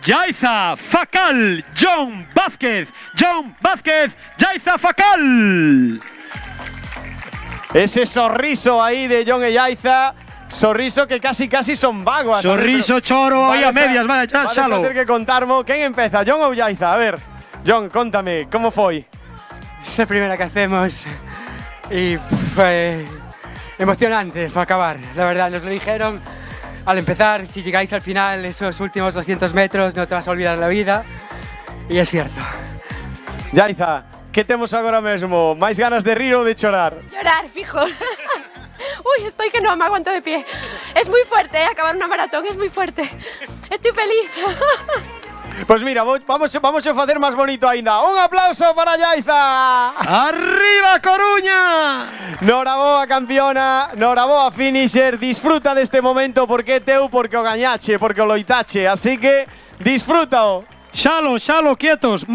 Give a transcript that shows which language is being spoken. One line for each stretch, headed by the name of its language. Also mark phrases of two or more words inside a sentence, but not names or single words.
Galician: Yaiza Facal, John Vázquez, Yaiza Facal. Ese sorriso aí de John e Yaiza. Sorriso que casi son vaguas. Sorriso choro aí a medias, vaya, xa, Xalo. Vas a ter que contarmo. Quen empeza, John ou Yaiza? A ver, John, contame, como foi?
Spanish: Es la primera que hacemos y fue emocionante para acabar. La verdad, nos lo dijeron al empezar, si llegáis al final, esos últimos 200 metros, no te vas a olvidar la vida. Y es cierto.
Galician: Yaiza, ¿qué temos agora mesmo? ¿Máis ganas de rir ou de chorar?
Spanish: Llorar, fijo. Uy, estoy que no me aguanto de pie. Es muy fuerte, acabar una maratón es muy fuerte. Estoy feliz.
Galician: Pues mira, vamos a facer máis bonito aínda. Un aplauso para Yaiza. ¡Arriba Coruña! Noraboa campeona, noraboa finisher. Disfruta deste momento porque é teu, porque o gañache, porque o loitache. Así que disfrútao. Xalo, quietos.